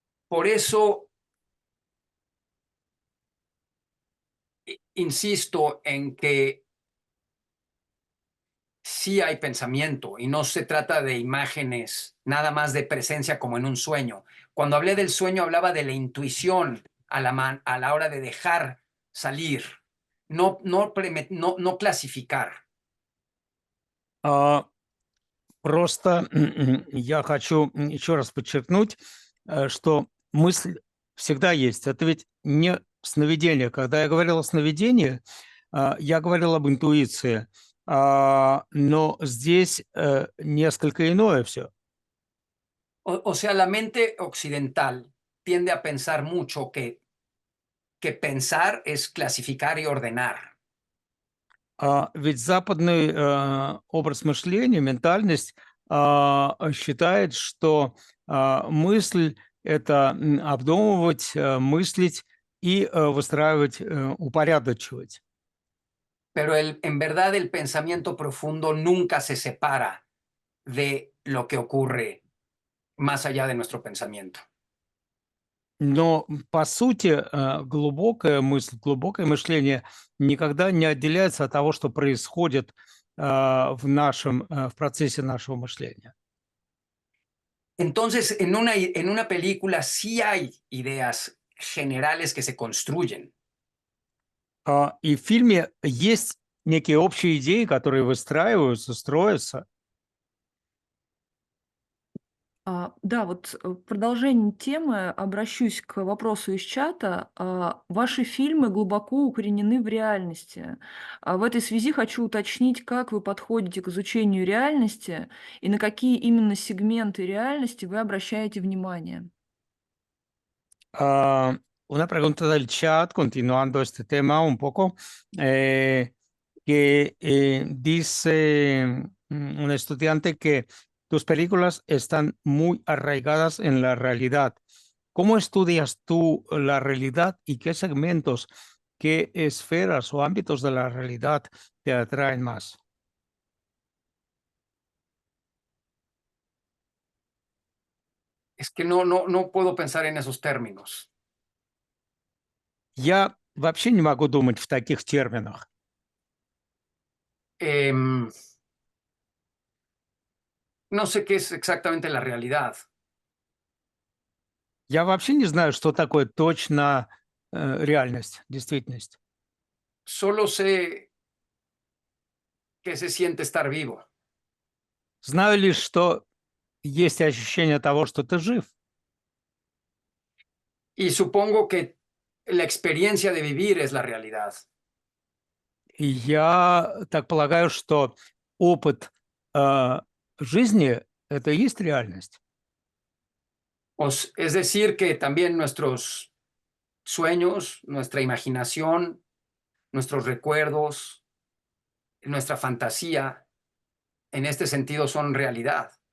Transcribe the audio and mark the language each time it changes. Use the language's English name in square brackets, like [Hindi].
[Spanish] Por eso, insisto en que sí hay pensamiento y no se trata de imágenes, nada más de presencia como en un sueño. Cuando hablé del sueño, hablaba de la intuición a la hora de dejar salir, no clasificar. [Russian] Просто я хочу еще раз подчеркнуть, что мысль всегда есть. Это ведь не сновидение. Когда я говорил о сновидении, я говорил об интуиции, но здесь несколько иное все. [Spanish] O sea, la mente occidental tiende a pensar mucho que pensar es clasificar y ordenar. [Russian] Ведь западный образ мышления, ментальность считает, что мысль– это обдумывать, мыслить и выстраивать, упорядочивать. [Spanish] Pero en verdad el pensamiento profundo nunca se separa de lo que ocurre más allá de nuestro pensamiento. [Russian] Но, по сути, глубокая мысль, глубокое мышление никогда не отделяется от того, что происходит в процессе нашего мышления. [Spanish] Entonces, en una película sí hay ideas generales que se construyen, [Russian] И в фильме есть некие общие идеи, которые выстраиваются, строятся. Да, вот в продолжение темы обращусь к вопросу из чата. Ваши фильмы глубоко укоренены в реальности. В этой связи хочу уточнить, как вы подходите к изучению реальности и на какие именно сегменты реальности вы обращаете внимание. [Spanish] Una pregunta del chat, continuando este tema un poco, que dice un estudiante que tus películas están muy arraigadas en la realidad. ¿Cómo estudias tú la realidad y qué segmentos, qué esferas o ámbitos de la realidad te atraen más? es que no puedo pensar en esos términos. [Russian] Я вообще не могу думать в таких терминах. [Spanish] Em, no sé qué es exactamente la realidad. [Russian] Я вообще не знаю, что такое точно реальность, действительность. [Spanish] Solo sé qué se siente estar vivo. [Russian] Знаю лишь, что есть ощущение того, что ты жив. [Spanish] Y supongo que la experiencia de vivir es la realidad. [Russian] Я так полагаю, что опыт э, жизни– это и есть реальность. [Spanish] Es decir, que también nuestros sueños, nuestra imaginación, nuestros recuerdos, nuestra fantasía, en este sentido son realidad.